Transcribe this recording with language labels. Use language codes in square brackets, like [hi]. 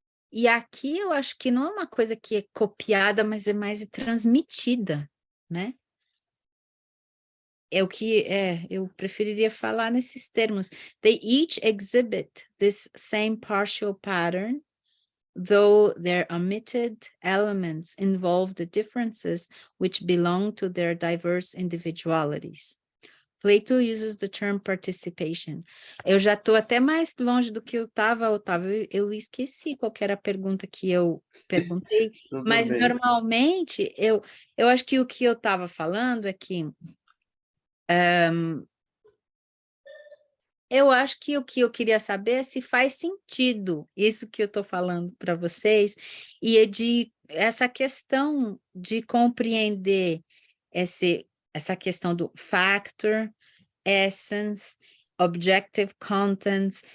[pt] E aqui eu acho que não é uma coisa que é copiada, mas é mais transmitida, né? É o que eu preferiria falar nesses termos. [en] They each exhibit this same partial pattern, though their omitted elements involve the differences which belong to their diverse individualities. Plato uses the term participation. [pt] Eu já estou até mais longe do que eu estava, Otávio. Eu esqueci qual que era a pergunta que eu perguntei, mas bem. normalmente eu acho que o que eu estava falando é que eu acho que o que eu queria saber é se faz sentido isso que eu estou falando para vocês, e é de essa questão de compreender essa questão do factor, essence, objective contents.